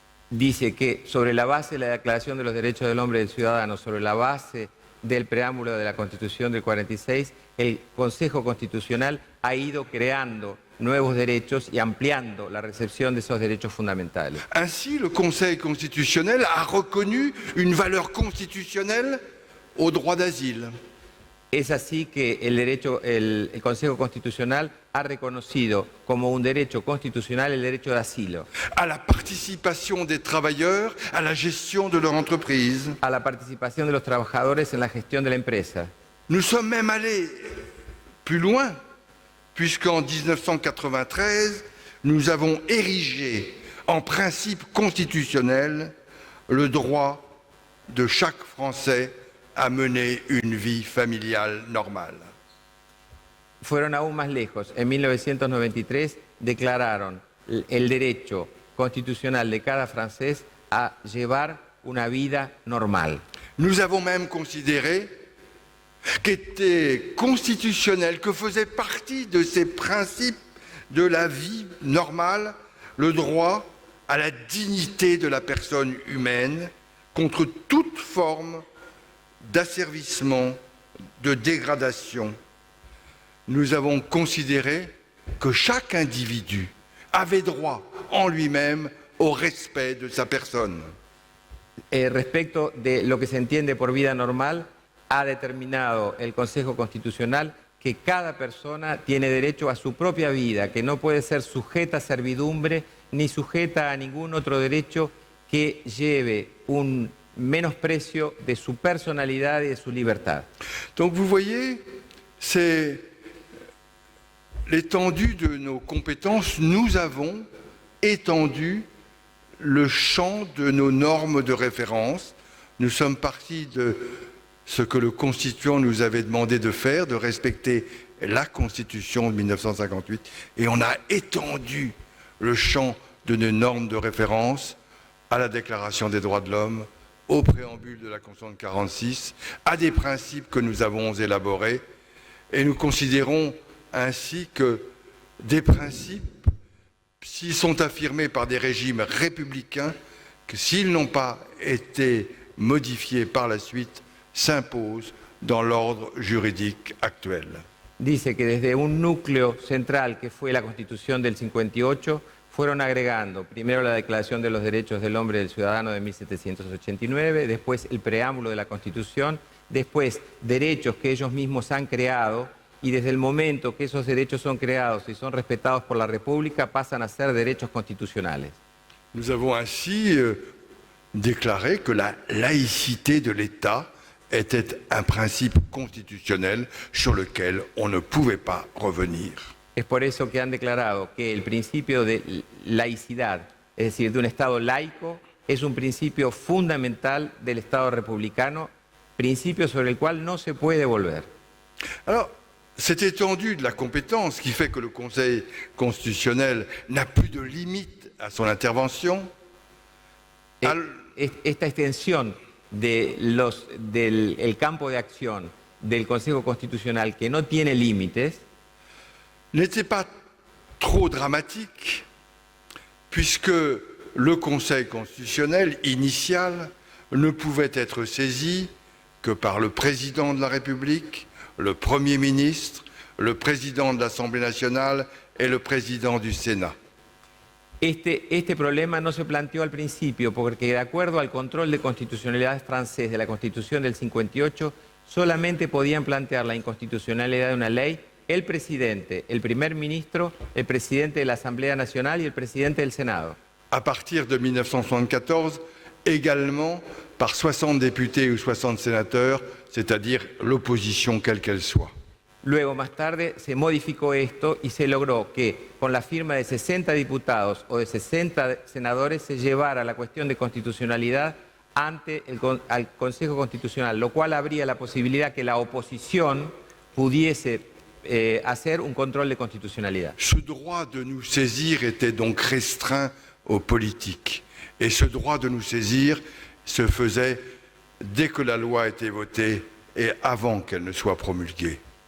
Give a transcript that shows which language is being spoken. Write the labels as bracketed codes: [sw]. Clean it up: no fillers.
[es] Dice que sobre la base de la Declaración de los Derechos del Hombre y del Ciudadano, sobre la base del preámbulo de la Constitución del 46, el Consejo Constitucional ha ido creando nuevos derechos y ampliando la recepción de esos derechos fundamentales. [fr] Ainsi, le Conseil constitutionnel a reconnu une valeur constitutionnelle au droit d'asile. [es] Es así que el Consejo Constitucional ha reconocido como un derecho constitucional el derecho de asilo. [fr] À la participation des travailleurs à la gestion de leur entreprise. [es] A la participación de los trabajadores en la gestión de la empresa. [fr] Nous sommes même allés plus loin, puisqu'en 1993, nous avons érigé en principe constitutionnel le droit de chaque Français à mener une vie familiale normale. [es] Fueron aún más lejos. En 1993 declararon el derecho constitucional de cada francés a llevar una vida normal. [fr] Nous avons même considéré qu'était constitutionnel, que faisait partie de ces principes de la vie normale, le droit à la dignité de la personne humaine contre toute forme d'asservissement, de dégradation. Nous avons considéré que chaque individu avait droit en lui-même au respect de sa personne. [es] Respecto de lo que se entiende por vida normal, ha determinado el Consejo Constitucional que cada persona tiene derecho a su propia vida, que no puede ser sujeta a servidumbre ni sujeta a ningún otro derecho que lleve un menosprecio de su personalidad y de su libertad. [fr] Donc vous voyez, c'est l'étendue de nos compétences. Nous avons étendu le champ de nos normes de référence. Nous sommes partis de ce que le Constituant nous avait demandé de faire, de respecter la Constitution de 1958, et on a étendu le champ de nos normes de référence à la Déclaration des droits de l'homme, au préambule de la Constitution de 1946, à des principes que nous avons élaborés. Et nous considérons ainsi que des principes, s'ils sont affirmés par des régimes républicains, que s'ils n'ont pas été modifiés par la suite, s'imposent dans l'ordre juridique actuel. [es] Dice que desde un núcleo central que fue la Constitución del 58, fueron agregando primero la Declaración de los Derechos del Hombre y del Ciudadano de 1789, después el preámbulo de la Constitución, después derechos que ellos mismos han creado, y desde el momento que esos derechos son creados y son respetados por la República, pasan a ser derechos constitucionales. [fr] Nous avons ainsi déclaré que la laïcité de l'État était un principe constitutionnel sur lequel on ne pouvait pas revenir. [es] Es por eso que han declarado que el principio de laicidad, es decir, de un Estado laico, es un principio fundamental del Estado republicano, principio sobre el cual no se puede volver. [fr] Alors, cette étendue de la compétence qui fait que le Conseil constitutionnel n'a plus de limite à son intervention. [es] Esta extensión del campo de acción del Consejo Constitucional, que no tiene límites, [fr] n'était pas trop dramatique, puisque le Conseil constitutionnel initial ne pouvait être saisi que par le président de la République, le Premier ministre, le président de l'Assemblée nationale et le président du Sénat. [es] Este problema no se planteó al principio porque, de acuerdo al control de constitucionalidad francés de la Constitución del 58, solamente podían plantear la inconstitucionalidad de una ley el presidente, el primer ministro, el presidente de la Asamblea Nacional y el presidente del Senado. [fr] À partir de 1974, également par 60 députés ou 60 sénateurs, c'est-à-dire l'opposition quelle qu'elle soit. [es] Luego, más tarde, se modificó esto y se logró que, con la firma de 60 diputados o de 60 senadores, se llevara la cuestión de constitucionalidad ante al Consejo Constitucional, lo cual abría la posibilidad que la oposición pudiese hacer un control de constitucionalidad. [fr] Ce droit de nous saisir était donc restreint aux politiques. Et ce droit de nous saisir se faisait dès que la loi était votée et avant qu'elle ne soit promulguée.